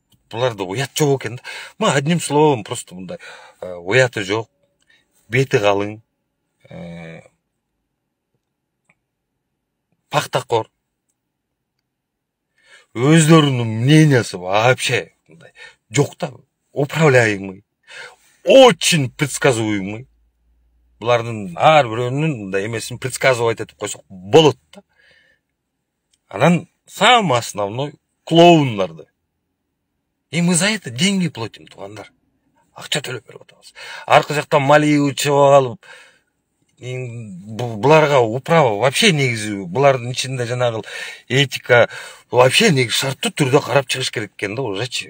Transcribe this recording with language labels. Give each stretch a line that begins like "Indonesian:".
Kyrgyz: Буларда уят жок экен да.
Russian: Одним словом просто
Kyrgyz: мындай уяты жок, бети калың, пактакор. Өздөрүнүн мнениясы вообще мындай жок да.
Russian: Управляемый, очень предсказуемый.
Kyrgyz: Булардын ар бирөөнүн мындай эмесин предсказывать этип койсок болот да. Анан
Russian: самый основной
Kyrgyz: клоундарды.
Russian: И мы за это деньги платим, туугандар.
Kyrgyz: Акча төлөп берип атабыз. Аркы жактан Малиевич чыгып алып, буларга управа вообще негизи, булардын ичинде жанагы этика вообще негизи шарттуу түрдө карап чыгыш керек экен да уже.